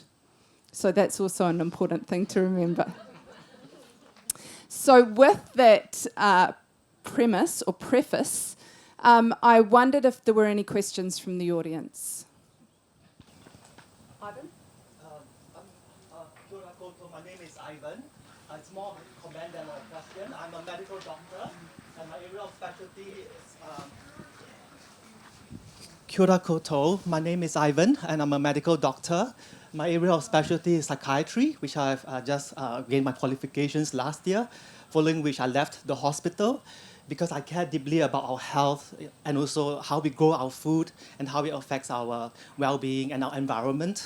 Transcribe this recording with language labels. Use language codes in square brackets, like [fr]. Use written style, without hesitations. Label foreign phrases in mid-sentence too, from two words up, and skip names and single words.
[en] So that's also an important thing to remember. So with that premise or preface, I wondered if there were any questions from the audience. Ivan? My name is Ivan. It's more of a comment than a question. I'm a medical doctor, and my area of specialty is... [mi] Kia ora koutou. [en] My name is Ivan, and I'm a medical doctor. My area of specialty is psychiatry, which I've just gained my qualifications last year, following which I left the hospital. because I care deeply about our health and also how we grow our food and how it affects our well-being and our environment.